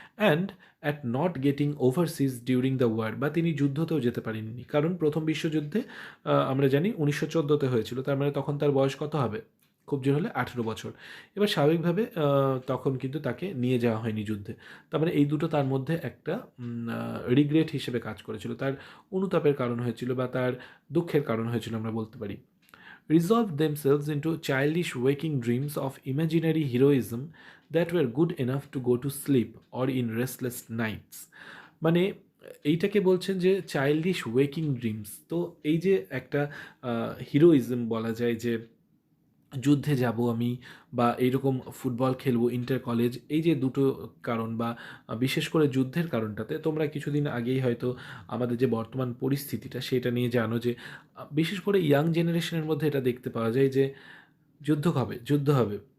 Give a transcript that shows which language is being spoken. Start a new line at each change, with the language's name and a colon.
English: and at not getting overseas during the war,
Bangla: বা তিনি যুদ্ধতেও যেতে পারেননি, কারণ প্রথম বিশ্বযুদ্ধে আমরা জানি 1914-তে হয়েছিল, তার মানে তখন তার বয়স কত হবে, খুব জোর হলে 18 বছর। এবার স্বাভাবিকভাবে তখন কিন্তু তাকে নিয়ে যাওয়া হয়নি যুদ্ধে। তার মানে এই দুটো তার মধ্যে একটা রিগ্রেট হিসেবে কাজ করেছিল, তার অনুতাপের কারণ হয়েছিল বা তার দুঃখের কারণ হয়েছিল আমরা বলতে পারি।
English: Resolved themselves into childish waking dreams of imaginary heroism that were good enough to go to sleep or in restless nights.
Bangla: মানে এইটাকে বলছেন যে
English: Childish waking dreams.
Bangla: তো এই যে একটা হিরোইজম বলা যায় যে যুদ্ধে যাব আমি, বা এইরকম ফুটবল খেলবো ইন্টার কলেজ, এই যে দুটো কারণ, বা বিশেষ করে যুদ্ধের কারণটাতে তোমরা কিছুদিন আগেই হয়তো আমাদের যে বর্তমান পরিস্থিতিটা সেটা নিয়ে জানো যে বিশেষ করে ইয়াং জেনারেশনের মধ্যে এটা দেখতে পাওয়া যায় যে যুদ্ধ হবে, যুদ্ধ হবে।